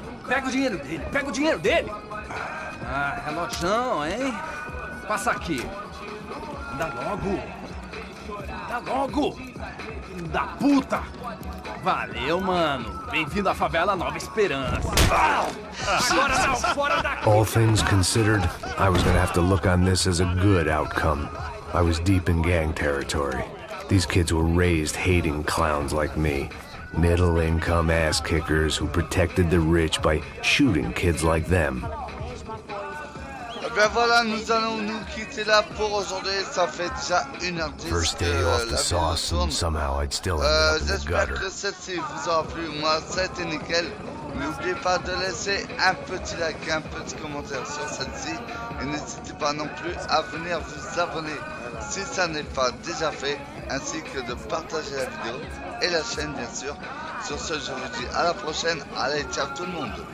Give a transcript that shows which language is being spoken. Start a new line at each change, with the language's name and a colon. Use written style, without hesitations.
Portuguese: Pega o dinheiro dele, Ah, relojão, hein? Passa aqui. Dá logo. Filho da puta. Valeu, mano. Bem-vindo à favela Nova Esperança. Agora não, fora daqui.
English: All things considered, I was gonna have to look on this as a good outcome. I was deep in gang territory. These kids were raised hating clowns like me. Middle-income ass-kickers who protected the rich by shooting kids like them.
French: Ben voilà, nous allons nous quitter là pour aujourd'hui. Ça fait déjà 1h10
English: First day off the sauce and somehow I'd still end up in the
French: J'espère
English: gutter.
French: que celle-ci vous aura plu. Moi, ça a été nickel. N'oubliez pas de laisser un petit like, un petit commentaire sur celle-ci. Et n'hésitez pas non plus à venir vous abonner si ça n'est pas déjà fait. Ainsi que de partager la vidéo et la chaîne, bien sûr. Sur ce, je vous dis à la prochaine. Allez, ciao tout le monde.